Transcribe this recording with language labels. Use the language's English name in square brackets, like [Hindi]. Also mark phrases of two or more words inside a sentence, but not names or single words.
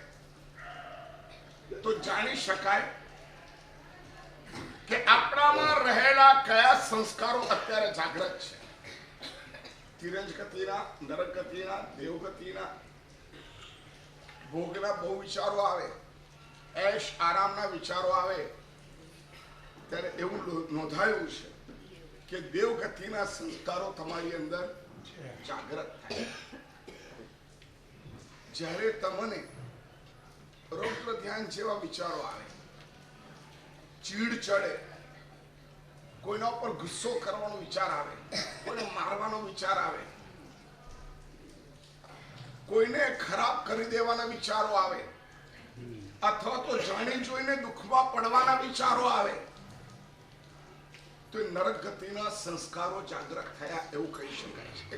[Gujarati] તો જાણી શકાય કે આપણામાં રહેલા કયા સંસ્કારો અત્યારે જાગૃત છે. તિરંજ ગતિના, નરક ગતિના, દેવ ગતિના, ભોગના બહુ વિચારો આવે, ઐશ આરામના વિચારો આવે ત્યારે એવું નોંધાયું છે કે દેવગતિના સંસ્કારો તમારી અંદર જાગૃત થાય. જ્યારે તમને રૌદ્ર ધ્યાન જેવા વિચારો આવે, ચીડ ચડે, કોઈના ઉપર ગુસ્સો કરવાનો વિચાર આવે, કોઈને મારવાનો વિચાર આવે, કોઈને ખરાબ કરી દેવાના વિચારો આવે અથવા તો જાણી જોઈને દુઃખમાં પડવાના વિચારો આવે તો નરક ગતિના સંસ્કારો જાગૃત થયા એવું કહી શકાય છે.